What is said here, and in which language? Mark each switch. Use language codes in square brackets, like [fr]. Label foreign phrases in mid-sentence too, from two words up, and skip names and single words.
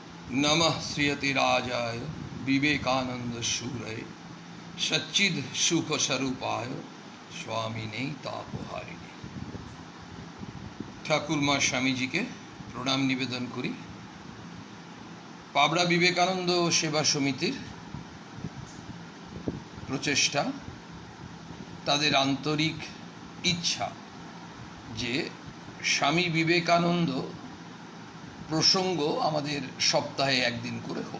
[sa] नमः श्रीयतिराजाय विवेकानंद शूरय सच्चिद सुख स्वरूपाय स्वामिने तापहारिणे। [bn] ঠাকুরমা স্বামীজিকে প্রণাম নিবেদন করি। পাবড়া বিবেকানন্দ সেবা সমিতির প্রচেষ্টা, তাদের আন্তরিক ইচ্ছা যে স্বামী বিবেকানন্দ প্রসঙ্গ আমাদের সপ্তাহে একদিন করে হোক।